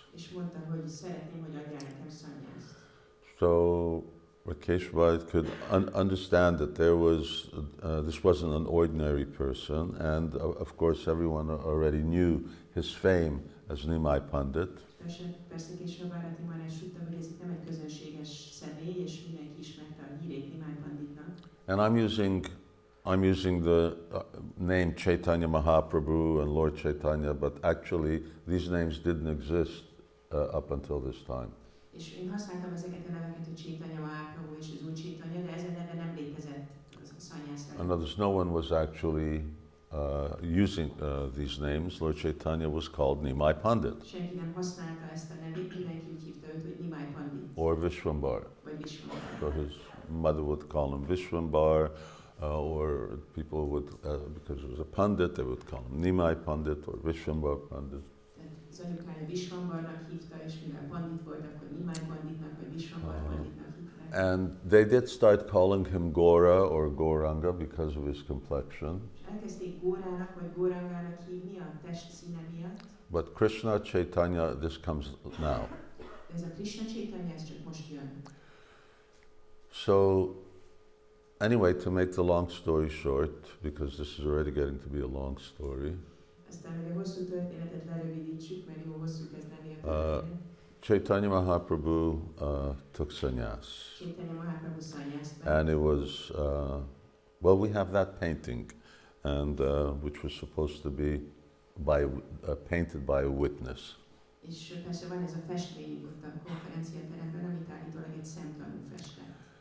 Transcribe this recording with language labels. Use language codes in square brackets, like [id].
[hu] És mondta, hogy szeretném, hogy adjál nekem sannyászt. [en] So Keshav could understand that this wasn't an ordinary person, and of course everyone already knew his fame as Nimai Pandit. [hu] Persze Kesava Bharati már is tudta, hogy ez itt nem egy közönséges személy, és mindenki ismerte a hírét Nimai Panditnak. [en] And I'm using the name Caitanya Mahaprabhu and Lord Caitanya, but actually these names didn't exist up until this time. [hu] És én használtam ezeket a neveket, hogy Caitanya Mahaprabhu és az Úr Caitanya, de ezen neve nem létezett a sannyász. [en] In other words, no one was actually using these names. Lord Caitanya was called Nimai Pandit. [hu] Senki nem használta ezt a nevét, mindenki úgy hívta őt, hogy Nimai Pandit. [en] Or Vishwambar. [hu] Vagy Vishwambar. [en] So his mother would call him Vishwambar, or people would, because he was a Pandit, they would call him Nimai Pandit or Vishwambar Pandit. [hu] Az anyukája Vishwambarnak hívta, és mivel Pandit volt, akkor Nimai Panditnak, vagy Vishwambar Panditnak hívták. [en] And they did start calling him Gora or Gouranga because of his complexion. [hu] És elkezdték Górának, vagy Gourangának hívni a test színe miatt. [en] But Krishna Chaitanya, this comes now. [hu] Ez a Krishna Chaitanya, ez csak most jön. [en] So, anyway, to make the long story short, because this is already getting to be a long story, [hu] Aztán, hogy a hosszú történetet lerövidítsük, mert jó hosszú kezd lenni a történet. [en] Caitanya Mahaprabhu took sannyas. [hu] Caitanya Mahaprabhu sannyást vett. [en] And it was, well, we have that painting, and which was supposed to be painted by a witness. [hu] És persze van ez a festmény ott a konferenciateremben, amit állítólag egy szemtanú festett.